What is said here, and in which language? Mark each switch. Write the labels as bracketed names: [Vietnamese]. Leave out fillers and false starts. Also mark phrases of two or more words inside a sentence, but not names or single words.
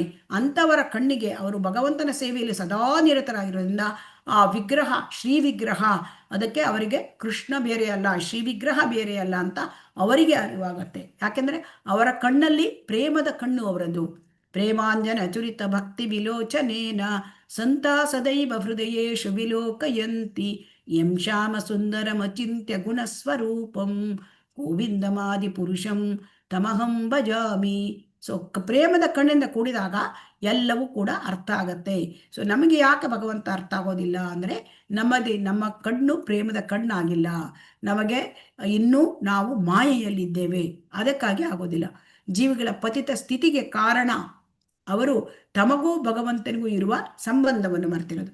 [Kannada] ಅಂಥವರ ಕಣ್ಣಿಗೆ ಅವರು ಭಗವಂತನ ಸೇವೆಯಲ್ಲಿ ಸದಾ ನಿರತರಾಗಿರೋದ್ರಿಂದ ಆ ವಿಗ್ರಹ, ಶ್ರೀ ವಿಗ್ರಹ, ಅದಕ್ಕೆ ಅವರಿಗೆ ಕೃಷ್ಣ ಬೇರೆ ಅಲ್ಲ, ಶ್ರೀ ವಿಗ್ರಹ ಬೇರೆ ಅಲ್ಲ ಅಂತ ಅವರಿಗೆ ಅರಿವಾಗತ್ತೆ. ಯಾಕೆಂದ್ರೆ ಅವರ ಕಣ್ಣಲ್ಲಿ ಪ್ರೇಮದ ಕಣ್ಣು ಅವರದ್ದು. [Sanskrit] ಪ್ರೇಮಾಂಜನ ಚುರಿತ ಭಕ್ತಿ ವಿಲೋಚನೇನ ಸಂತ ಸದೈವ ಹೃದಯೇಶು ವಿಲೋಕಯಂತಿ ಯಂ ಶ್ಯಾಮ ಸುಂದರಮಚಿಂತ್ಯ ಗುಣಸ್ವರೂಪಂ ಗೋವಿಂದಮಾದಿ ಪುರುಷಂ ತಮಹಂ ಭಜಾಮಿ. [Kannada] ಸೊ ಪ್ರೇಮದ ಕಣ್ಣಿಂದ ಕೂಡಿದಾಗ ಎಲ್ಲವೂ ಕೂಡ ಅರ್ಥ ಆಗತ್ತೆ. ಸೊ ನಮಗೆ ಯಾಕೆ ಭಗವಂತ ಅರ್ಥ ಆಗೋದಿಲ್ಲ ಅಂದರೆ ನಮ್ಮ ಕಣ್ಣು ಪ್ರೇಮದ ಕಣ್ಣಾಗಿಲ್ಲ. ನಮಗೆ ಇನ್ನೂ ನಾವು ಮಾಯೆಯಲ್ಲಿದ್ದೇವೆ, ಅದಕ್ಕಾಗಿ ಆಗೋದಿಲ್ಲ. ಜೀವಿಗಳ ಪತಿತ ಸ್ಥಿತಿಗೆ ಕಾರಣ ಅವರು ತಮಗೂ ಭಗವಂತನಿಗೂ ಇರುವ ಸಂಬಂಧವನ್ನು ಮರೆತಿರೋದು.